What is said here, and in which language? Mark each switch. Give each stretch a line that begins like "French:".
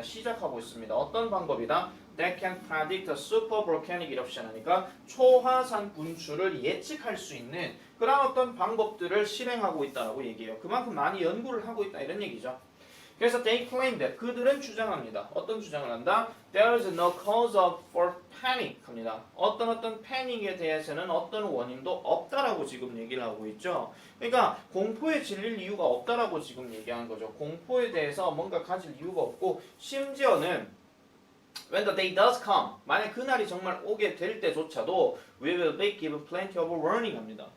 Korean: 시작하고 있습니다. 어떤 방법이다?
English: That can predict a supervolcanic eruption
Korean: 하니까 초화산 분출을 예측할 수 있는 그런 어떤 방법들을 실행하고 있다라고 얘기해요. 그만큼 많이 연구를 하고 있다 이런 얘기죠. 그래서
English: they claim that
Korean: 그들은 주장합니다. 어떤 주장을 한다?
English: There is no cause for panic
Korean: 합니다. 어떤 패닉에 대해서는 어떤 원인도 없다라고 지금 얘기를 하고 있죠. 그러니까 공포에 질릴 이유가 없다라고 지금 얘기하는 거죠. 공포에 대해서 뭔가 가질 이유가 없고 심지어는
English: when the day does come
Korean: 만약 그날이 정말 오게 될 때조차도
English: we will be given plenty of warning
Korean: 합니다.